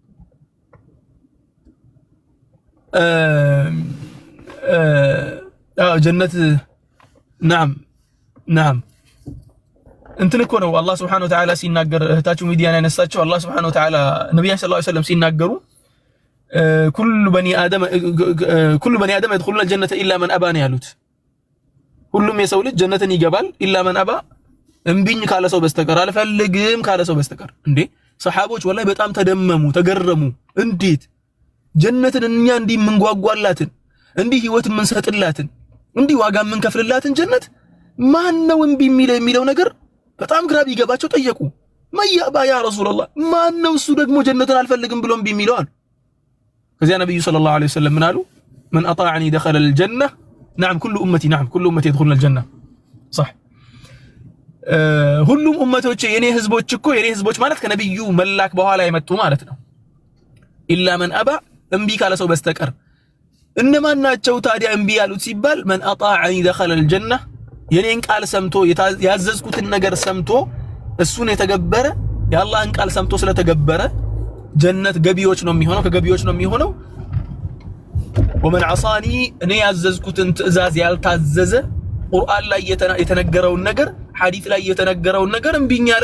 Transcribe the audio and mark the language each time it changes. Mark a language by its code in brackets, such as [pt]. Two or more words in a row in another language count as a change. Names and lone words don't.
[am] ጀነት ናም እንትን እኮ ነው አላህ [ar] سبحانه وتعالى [am] ሲናገር እህታችሁ ሚዲያን ያነሳቸው አላህ [ar] سبحانه وتعالى [am] ነብዩ [ar] صلى الله عليه وسلم [am] ሲናገሩ ኩሉ [ar] بني آدم يدخلون الجنة إلا من أبى [am] ያሉት ሁሉም የሰው ልጅ ጀነትን ይገባል [ar] إلا من أبى [am] እምቢኝ ካለ ሰው በስተቀር አልፈልግም ካለ ሰው በስተቀር። እንዴ ሰሃቦች ወላሂ በጣም ተደመሙ ተገረሙ። እንዴት ጀነትን እኛ እንዲህ ምንጓጓላትን እንዲህ ህይወት ምንሰጥላትን እንዲህ ዋጋ ምንከፍልላትን ጀነት ማን ነው እምቢ የሚለው ነገር በጣም ግራ ቢገባቸው ጠየቁ። ማያባ [ar] يا رسول الله [am] ማን ነው እሱ ደግሞ ጀነትን አልፈልግም ብሎ እምቢ የሚለው አሉ። ከዚያ ነብዩ [ar] صلى الله عليه وسلم [am] ምን አሉ? [ar] من أطاعني دخل الجنة نعم كل أمتي يدخلون الجنة صح [am] ሁሉም ኡመቶች የኔ ህዝቦች ማለት ከነብዩ መላክ በኋላ የመጡ ማለት ነው። [ar] إلا من أبى [am] እምቢ ካለ ሰው በስተቀር እነማን ናቸው ታዲያ እምቢ ያሉት ሲባል [ar] من أطاعني دخل الجنة [am] የኔን ቃል ሰምቶ ያዘዝኩትን ነገር ሰምቶ እሱን የተገበረ የአላህን ቃል ሰምቶ ስለተገበረ ጀነት ገቢዎች ነው የሚሆነው ከገቢዎች ነው የሚሆነው። [ar] ومن عصاني [am] እኔ ያዘዝኩትን ትእዛዝ ያልታዘዘ ቁርአን ላይ የተነገረውን ነገር ሐዲስ ላይ የተነገረውን ነገር እምቢኝ ያለው